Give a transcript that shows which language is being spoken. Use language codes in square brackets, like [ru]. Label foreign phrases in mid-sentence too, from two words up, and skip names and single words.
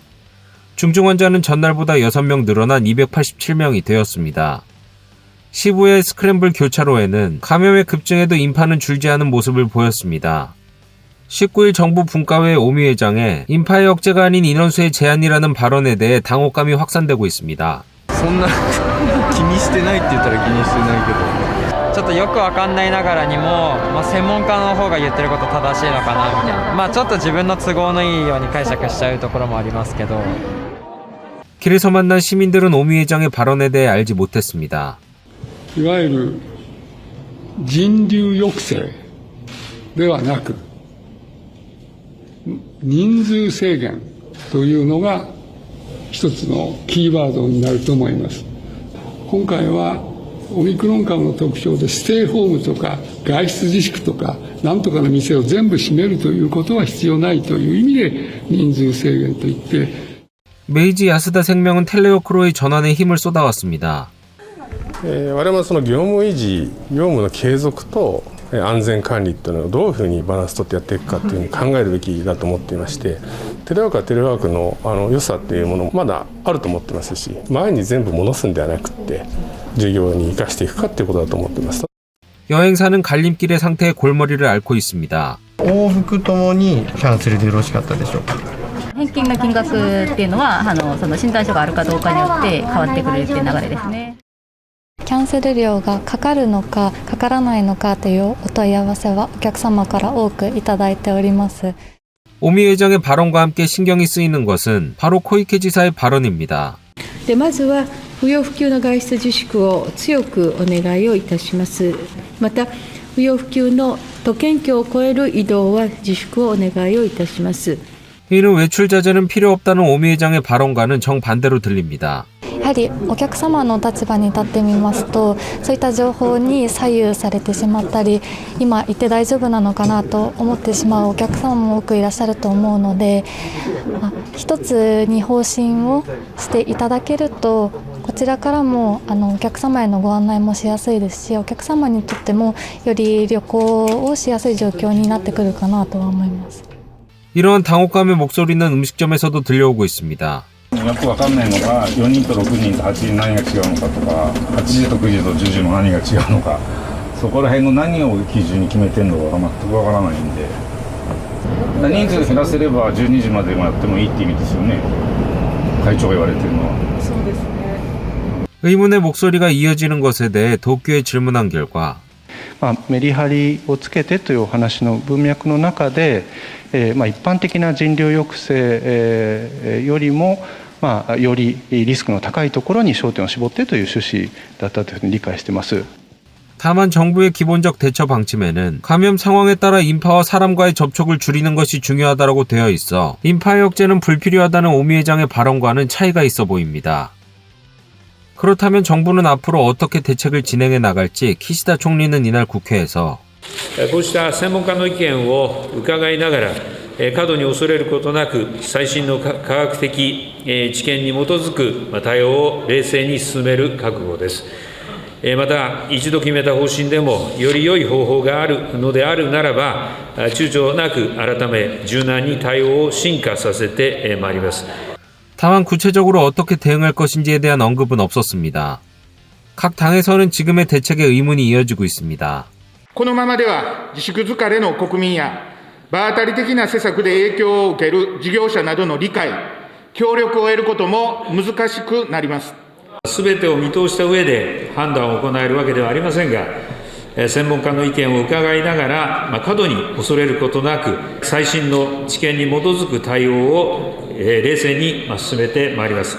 [ko] 중증 환자는 전날보다 6명 늘어난 287명이 되었습니다. 시부야의 스크램블 교차로에는 감염의 급증에도 인파는 줄지 않은 모습을 보였습니다. 19일 정부 분과회 오미회장에 인파의 억제가 아닌 인원수의 제한이라는 발언에 대해 당혹감이 확산되고 있습니다. [ja] そんな気にしてないって言ったら気にしてないけどちょっとよくわかんないながらにも、専門家の方が言ってること正しいのかなみたいな、ちょっと自分の都合のいいように解釈しちゃうところもありますけど [ko] 길에서 만난 시민들은 오미 회장의 발언에 대해 알지 못했습니다. [ja] いわゆる人流抑制ではなく人数制限というのが一つのキーワードになると思います。今回はオミクロン株の特徴でステイホームとか外出自粛とかなんとかの店を全部閉めるということは必要ないという意味で人数制限といって [ko] 메이지 야스다 생명은 텔레워크로의 전환에 힘을 쏟아왔습니다. [ja] 我々はその業務維持、業務の継続と安全管理というのをどういうふうにバランス取ってやっていくかというふうに考えるべきだと思っていまして、テレワークはテレワークの良さっていうものもまだあると思ってますし、前に全部戻すんではなくて従業に生かしていくかということだと思っています。 [ko] 여행사는 갈림길의 상태에 골머리를 앓고 있습니다. [ja] 往復ともにキャンセルでよろしかったでしょうか。返金の金額っていうのはその診断書があるかどうかによって変わってくるっていう流れですね。キャンセル料がかかるのかかからないのかというお問い合わせはお客様から多くいただいております。 [ko] 오미 회장의 발언과 함께 신경이 쓰이는 것은 바로 코이케 지사의 발언입니다. [ja] でまずは不要不急の外出自粛を強くお願いをいたします。また不要不急の都県境を越える移動は自粛をお願いをいたします。 [ko] 이는 외출 자제는 필요 없다는 오미 회장의 발언과는 정반대로 들립니다. [ja] やはりお客様の立場に立ってみますとそういった情報に左右されてしまったり今行って大丈夫なのかなと思ってしまうお客様も多くいらっしゃると思うので一つに方針をしていただけるとこちらからもお客様へのご案内もしやすいですし、お客様にとってもより旅行をしやすい状況になってくるかなとは思います。 [ko] 이러한 당혹감의 목소리는 음식점에서도 들려오고 있습니다. [ja] よくわかんないのが4人と6人と8人何が違うのかとか8時と9時と10時の何が違うのかそこら辺の何を基準に決めてるのか全くわからないんで人数減らせれば12時までもやってもいいって意味ですよね会長が言われてるのは。 [ko] 의문의 목소리가 이어지는 것에 대해 도쿄에 질문한 결과 [ja] メリハリをつけてというお話の文脈の中で、一般的な人流抑制、よりも、よりリスクの高いところに焦点を絞ってという趣旨だったというふうに理解しています。 [ko] 다만 정부의 기본적 대처 방침에는 감염 상황에 따라 인파와 사람과의 접촉을 줄이는 것이 중요하다고 되어 있어 인파의 억제는 불필요하다는 오미 회장의 발언과는 차이가 있어 보입니다. 그렇다면 정부는 앞으로 어떻게 대책을 진행해 나갈지 키시다 총리는 이날 국회에서 [ja] こうした専門家の意見を伺いながら過度に恐れることなく最新の科学的知見に基づく対応を冷静に進める覚悟です。また一度決めた方針でもより良い方法があるのであるならば躊躇なく改め柔軟に対応を進化させてまいります。 [ko] 다만 구체적으로 어떻게 대응할 것인지에 대한 언급은 없었습니다. 각 당에서는 지금의 대책에 의문이 이어지고 있습니다. [ja] このままでは自粛疲れの国民や場当たり的な施策で影響を受ける事業者などの理解、協力を得ることも難しくなります。すべてを見通した上で判断を行えるわけではありませんが、専門家の意見を伺いながら、過度に恐れることなく、最新の知見に基づく対応を冷静に進めてまいります。